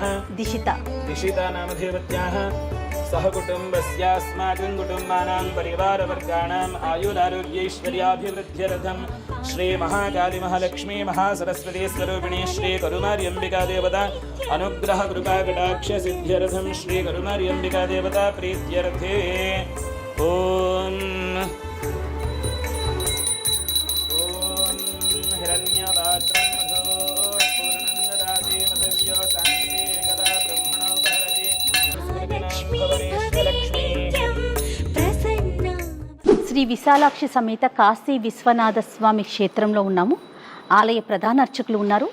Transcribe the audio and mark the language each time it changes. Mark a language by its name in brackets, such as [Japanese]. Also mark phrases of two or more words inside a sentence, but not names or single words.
[Sanskrit] दिशिता नामधेयवत्याः सहकुटुम्बस्य अस्माकं कुटुम्बानां परिवारवर्गाणाम् आयुरारोग्यैश्वर्याभिवृद्ध्यर्थं श्रीमहाकाली महालक्ष्मी महासरस्वती स्वरूपिणी श्रीकरुमार्यम्बिका देवता अनुग्रहकृपाकटाक्षसिद्ध्यर्थं श्रीकरुमार्यम्बिका देवता प्रीत्यर्थे ॐ हिरण्यपात्रं [Telugu] శ్రీ విశాలాక్షి సమేత కాశీ విశ్వనాథ స్వామి క్షేత్రంలో ఉన్నాము. ఆలయ ప్రధాన అర్చకులు ఉన్నారు.